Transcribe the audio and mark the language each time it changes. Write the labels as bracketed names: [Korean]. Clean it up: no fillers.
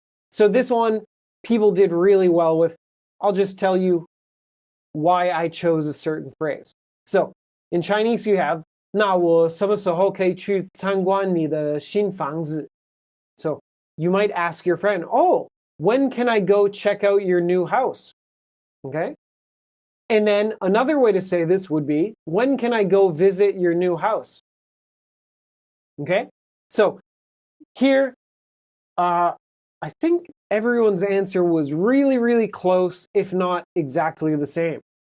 [English] So this one, people did really well with. I'll just tell you why I chose a certain phrase. So in Chinese, you have [Chinese] 那我什么时候可以去参观你的新房子? [English] So you might ask your friend, oh, when can I go check out your new house? Okay? And then another way to say this would be, when can I go visit your new house? Okay? So here, I think everyone's answer was really, really close, if not exactly the same.